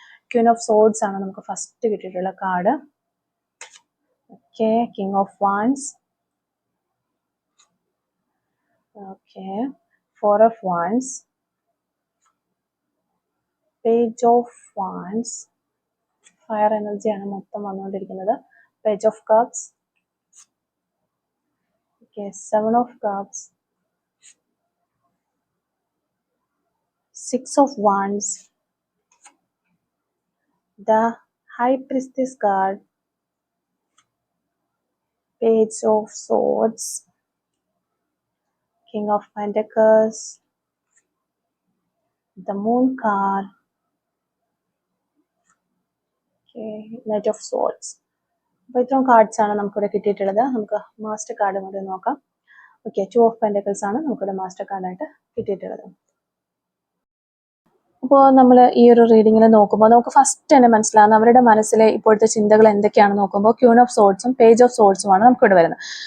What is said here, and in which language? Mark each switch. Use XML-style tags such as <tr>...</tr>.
<ml>Queen of swords ആണ് നമുക്ക് first കിട്ടിയിട്ടുള്ള card. Okay, king of wands. Okay, four of wands, page of wands. Fire എനർജിയാണ് മൊത്തം വന്നുകൊണ്ടിരിക്കുന്നത്. Page of cups.</ml> <en>Okay, seven of cups, six of wands, the high priestess card, page of swords, king of pentacles, the moon card, okay, knight of swords.</en> <ml>അപ്പോൾ ഇത്രയും cards ആണ് നമുക്കിവിടെ കിട്ടിയിട്ടുള്ളത്. നമുക്ക് master card കൂടി നോക്കാം. ഓക്കെ, ടു ഓഫ് പെൻറ്റക്കിൾസ് ആണ് നമുക്കിവിടെ മാസ്റ്റർ കാർഡായിട്ട് കിട്ടിയിട്ടുള്ളത്. അപ്പോൾ നമ്മൾ ഈ ഒരു റീഡിങ്ങിൽ നോക്കുമ്പോൾ നമുക്ക് ഫസ്റ്റ് തന്നെ മനസ്സിലാകുന്ന അവരുടെ മനസ്സിലെ ഇപ്പോഴത്തെ ചിന്തകൾ എന്തൊക്കെയാണ് നോക്കുമ്പോൾ ക്യൂൺ ഓഫ് സോർഡ്സും പേജ് ഓഫ് സോർഡ്സുമാണ് നമുക്കിവിടെ വരുന്നത്.</ml>